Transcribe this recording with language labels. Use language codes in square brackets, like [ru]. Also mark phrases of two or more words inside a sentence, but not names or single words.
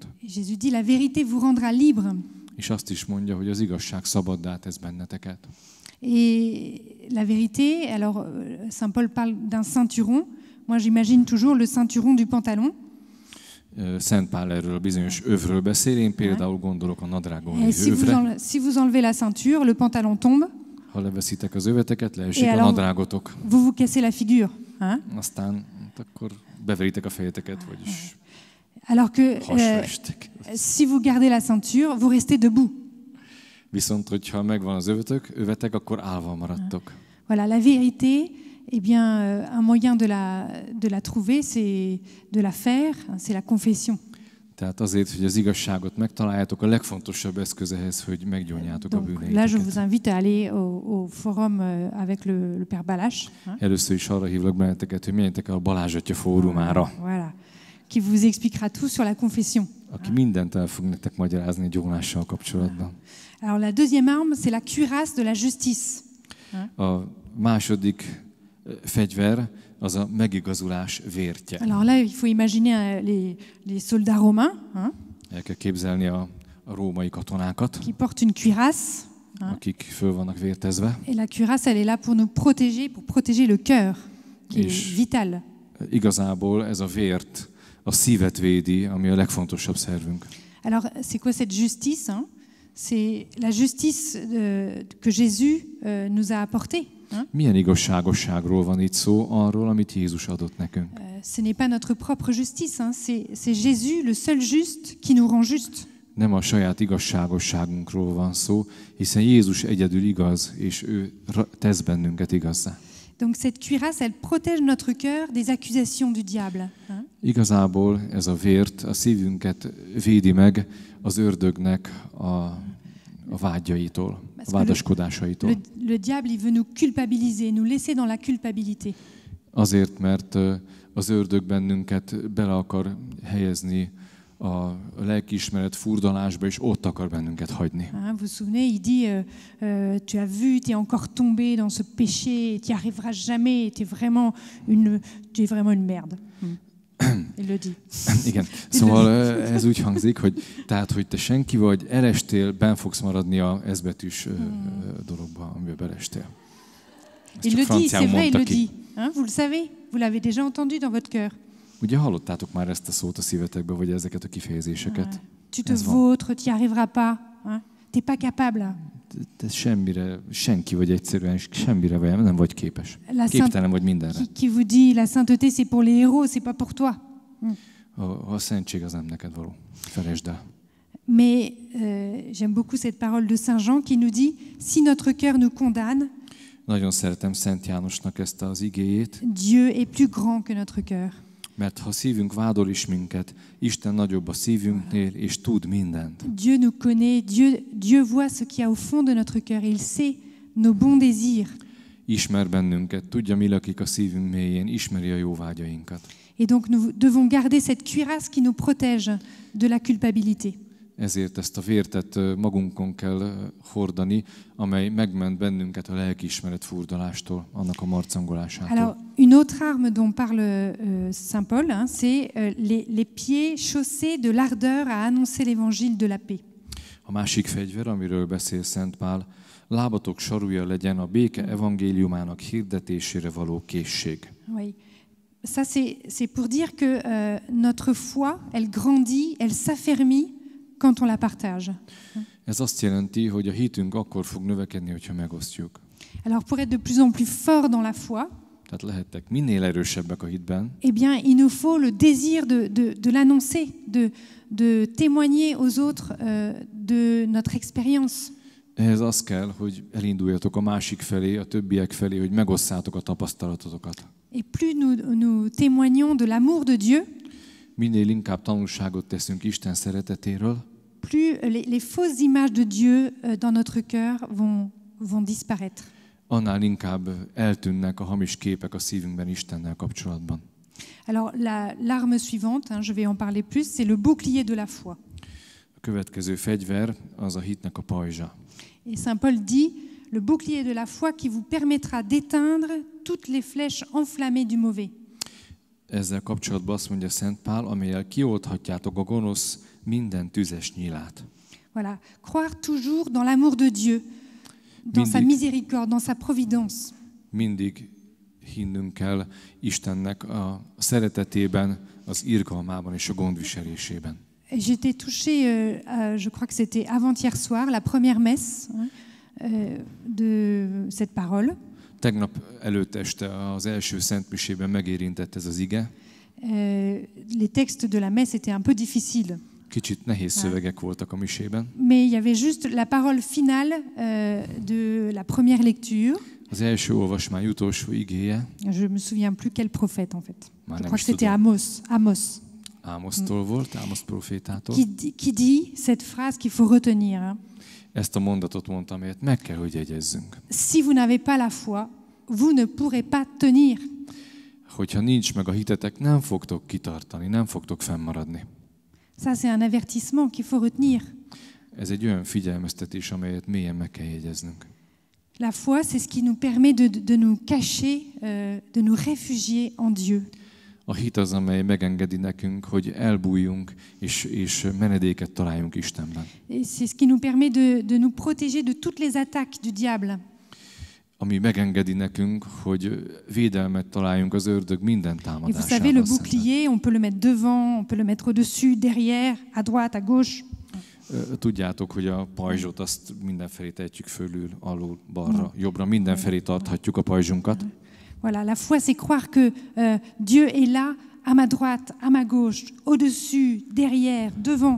[fr] Jésus dit, la vérité vous rendra libre. [hu] És azt is mondja, hogy az igazság szabaddá tesz benneteket. [fr] Et la vérité, alors Saint Paul parle d'un ceinturon. Moi, j'imagine toujours le ceinturon du pantalon. [hu] Szent Pál erről a bizonyos övről beszél, én például gondolok a nadrágon övre. [fr] Si vous enlevez la ceinture, le pantalon tombe. [hu] Ha leveszitek az öveteket, leesik a nadrágotok. [fr] Vous cassez la figure. [hu] Aztán akkor beveritek a fejeteket, vagyis [fr] alors que si vous gardez la ceinture, vous restez debout. [hu] Viszont, hogyha megvan az övetek, akkor állva maradtok. [fr] Voilà, la vérité, eh bien, un moyen de la trouver, c'est de la faire, c'est la confession. [hu] Tehát azért, hogy az igazságot megtaláljátok, a legfontosabb eszköz ehhez, hogy meggyónjátok a bűneiteket. [fr] Là, je vous invite à aller au forum avec le Père Balázs. [hu] Először is arra hívlak benneteket, hogy menjetek el a Balázs Atya fórumára. [fr] Voilà. Qui vous expliquera tout sur la confession. [hu] Aki mindent el fog nektek magyarázni a gyónással kapcsolatban. [fr] Alors la deuxième arme, c'est la cuirasse de la justice. [hu] A második fegyver az a megigazulás vértje. [fr] Alors là, il faut imaginer les soldats romains. [hu] El kell képzelni a római katonákat, [fr] qui portent une cuirasse. [hu] Akik föl vannak vértezve. [fr] Et la cuirasse, elle est là pour nous protéger, pour protéger le cœur, qui est vital. [hu] Igazából ez a vért, a szívet védi, ami a legfontosabb szervünk. [fr] Alors, c'est quoi cette justice? C'est la justice que Jésus nous a apportée. [hu] Milyen igazságosságról van itt szó, arról, amit Jézus adott nekünk. [fr] Ce n'est pas notre propre justice, hein. C'est Jésus, le seul juste, qui nous rend juste. [hu] Nem a saját igazságosságunkról van szó, hiszen Jézus egyedül igaz, és ő tesz bennünket igazzá. [fr] Donc cette cuirasse, elle protège notre cœur des accusations du diable. Hein? [hu] Igazából ez a vért a szívünket védi meg az ördögnek a vágyaitól, a vádaskodásaitól. [fr] Le diable, il veut nous culpabiliser, nous laisser dans la culpabilité. [hu] Azért, mert az ördög bennünket bele akar helyezni a lelkiismeret furdalásba, és ott akar bennünket hagyni. [fr] Vous vous souvenez, il dit, tu as vu, tu es encore tombé dans ce péché, tu n'y arriveras jamais, tu es vraiment une merde. Il le dit. [hu] Igen, szóval ez úgy hangzik, hogy te senki vagy, elestél, benn fogsz maradni a ezbetűs dologba, amiben belestél. [fr] Il le dit, c'est vrai, il le dit. Hein, vous le savez, vous l'avez déjà entendu dans votre cœur. [hu] Ugye hallottátok már ezt a szót a szívetekbe, vagy ezeket a kifejezéseket? [fr] Tu te vautres, tu n'y arriveras pas, hein? T'es pas capable. [hu] Te senki vagy egyszerűen, semmire vagy, nem vagy képes. Képtelen vagy mindenre. [fr] Qui vous dit la sainteté c'est pour les héros, c'est pas pour toi. [hu] A szentség az nem neked való. Felejtsd el. [fr] Mais j'aime beaucoup cette parole de Saint Jean qui nous dit si notre cœur nous condamne. [hu] Nagyon szeretem Szent Jánosnak ezt az igéjét. [fr] Dieu est plus grand que notre cœur. [hu] Mert ha szívünk vádol is minket, Isten nagyobb a szívünknél, és tud mindent. [fr] Dieu nous connaît, Dieu voit ce qu'il y a au fond de notre cœur, il sait nos bons désirs. [hu] Ismer bennünket, tudja, mi lakik a szívünk mélyén, ismeri a jó vágyainkat. [fr] Et donc nous devons garder cette cuirasse qui nous protège de la culpabilité. [hu] Ezért ezt a vértet magunkon kell hordani, amely megment bennünket a lelkiismeret furdalástól, annak a marcangolásától. [fr] Alors, une autre arme dont parle Saint Paul, hein, c'est les pieds chaussés de l'ardeur à annoncer l'évangile de la paix. [hu] A másik fegyver, amiről beszél Szent Pál, lábatok sarúja legyen a béke evangéliumának hirdetésére való készség. [fr] Oui. Ça, c'est pour dire que notre foi, elle grandit, elle s'affermit quand on la partage. [hu] Ez azt jelenti, hogy a hitünk akkor fog növekedni, hogyha megosztjuk. [fr] Alors pour être de plus en plus fort dans la foi, [hu] tehát lehettek minél erősebbek a hitben. [fr] Eh bien, il nous faut le désir de l'annoncer, de témoigner aux autres de notre expérience. [hu] Ehhez az kell, hogy elinduljatok a másik felé, a többiek felé, hogy megosszátok a tapasztalatotokat. [fr] Et plus nous témoignons de l'amour de Dieu, [hu] minél inkább tanulságot teszünk Isten szeretetéről, [fr] plus les fausses images de Dieu dans notre cœur vont disparaître. [hu] Annál inkább eltűnnek a hamis képek a szívünkben Istennel kapcsolatban. [fr] Alors l'arme suivante, hein, je vais en parler plus, c'est le bouclier de la foi. [hu] A következő fegyver az a hitnek a pajzsa. [fr] Et Saint Paul dit le bouclier de la foi qui vous permettra d'éteindre toutes les flèches enflammées du mauvais. [hu] Ezzel kapcsolatban azt mondja Szent Pál, amellyel kiolthatjátok a gonosz minden tüzes nyílát. [fr] Voilà, croire toujours dans l'amour de Dieu, dans sa miséricorde, dans sa providence. [hu] Mindig hinnünk kell Istennek a szeretetében, az irgalmában és a gondviselésében. [fr] J'étais touchée, je crois que c'était avant-hier soir, la première messe de cette parole. [hu] Tegnap előtt este az első szentmisében megérintett ez az ige. [fr] Les textes de la messe étaient un peu difficiles. [hu] Kicsit nehéz szövegek voltak a misében. [fr] Mais il y avait juste la parole finale de la première lecture. [hu] Az első olvasmány utolsó igéje. [fr] Je me souviens plus quel prophète en fait. Je crois que c'était Amos. [hu] Ámosztól volt, Ámosz profétától. [fr] Qui dit cette phrase qu'il faut retenir. [hu] Ezt a mondatot mondta, amelyet meg kell, hogy jegyezzünk. [fr] Si vous n'avez pas la foi, vous ne pourrez pas tenir. [hu] Hogyha nincs meg a hitetek, nem fogtok kitartani, nem fogtok fennmaradni. [fr] Ça c'est un avertissement qu'il faut retenir. [hu] Ez egy olyan figyelmeztetés, amelyet mélyen meg kell jegyeznünk. [fr] La foi, c'est ce qui nous permet de nous cacher, de nous réfugier en Dieu. [hu] A hit az, amely megengedi nekünk, hogy elbújjunk és menedéket találjunk Istenben. [fr] Et c'est ce qui nous permet de nous protéger de toutes les attaques du diable. [hu] Ami megengedi nekünk, hogy védelmet találjunk az ördög minden támadásában. [fr] Et vous savez, le bouclier, on peut le mettre devant, on peut le mettre au-dessus, derrière, à droite, à gauche. [hu] Tudjátok, hogy a pajzsot azt mindenfelé tehetjük fölül, alul, balra, jobbra, mindenfelé tarthatjuk a pajzsunkat. [fr] Voilà, la foi, c'est croire que Dieu est là, à ma droite, à ma gauche, au-dessus, derrière, devant.